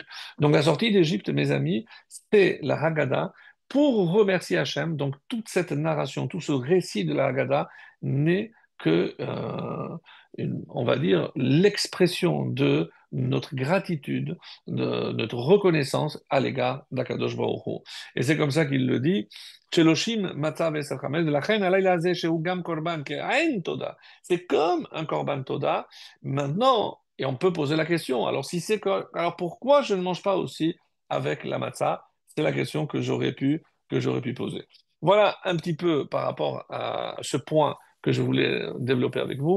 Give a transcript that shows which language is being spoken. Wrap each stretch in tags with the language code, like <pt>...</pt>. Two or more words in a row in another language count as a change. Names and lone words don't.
<fr>Donc la sortie d'Égypte, mes amis, c'est la Haggadah pour remercier Hachem. Donc toute cette narration, tout ce récit de la Haggadah n'est que, on va dire, l'expression de notre gratitude, de notre reconnaissance à l'égard d'</fr> <he>הקדוש ברוך הוא.</he> <fr>Et c'est comme ça qu'il le dit. Sheloshim matzav esel chametz,</fr> <he>ולכן הלילה הזה שהוא גם קורבן, כעין תודה.</he> <fr>C'est comme un</fr> <he>קורבן תודה.</he> <fr>Maintenant, et on peut poser la question, alors si c'est alors pourquoi je ne mange pas aussi avec la matzah? C'est la question que j'aurais pu poser. Voilà un petit peu par rapport à ce point que je voulais développer avec vous.</fr>